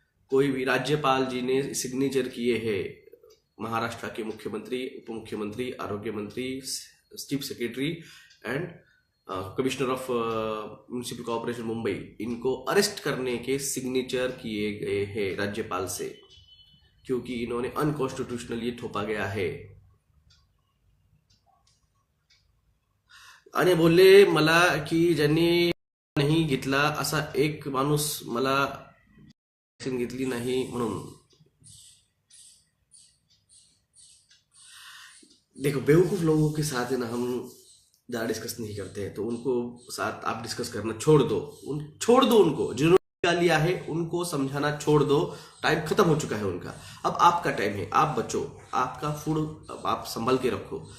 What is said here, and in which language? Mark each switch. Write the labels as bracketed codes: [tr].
[hi] कोई भी राज्यपाल जी ने सिग्नेचर किए हैं, महाराष्ट्र के मुख्यमंत्री, उप मुख्यमंत्री, आरोग्य मंत्री, chief secretary and commissioner of municipal corporation Mumbai, इनको अरेस्ट करने के सिग्नेचर किए गए हैं राज्यपाल से, क्योंकि इन्होंने अनकॉन्स्टिट्यूशनल ये थोपा गया है. [mr] आणि बोलले मला की ज्यांनी नाही घेतला असा एक माणूस मला घेतली नाही म्हणून. [hi] देखो बेवकूफ लोगों के साथ है ना हम ज़्यादा डिस्कस नहीं करते हैं, तो उनको साथ आप डिस्कस करना छोड़ दो, उनको जिन्होंने लिया है उनको समझाना छोड़ दो. टाइम खत्म हो चुका है उनका, अब आपका टाइम है, आप बचो, आपका फूड आप संभल के रखो.